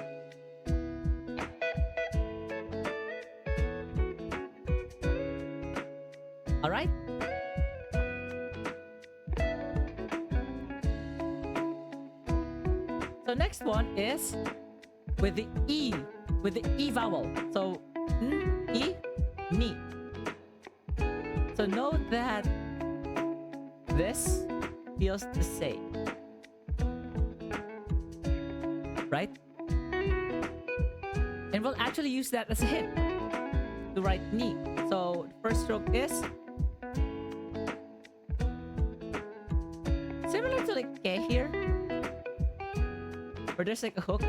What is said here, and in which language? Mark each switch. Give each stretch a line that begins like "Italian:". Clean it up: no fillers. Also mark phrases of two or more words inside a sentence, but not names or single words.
English: All right. So next one is with the E vowel. So n, e, ni. So note that this feels the same, right? And we'll actually use that as a hint to write ni. So first stroke is similar to like ke here, where there's like a hook.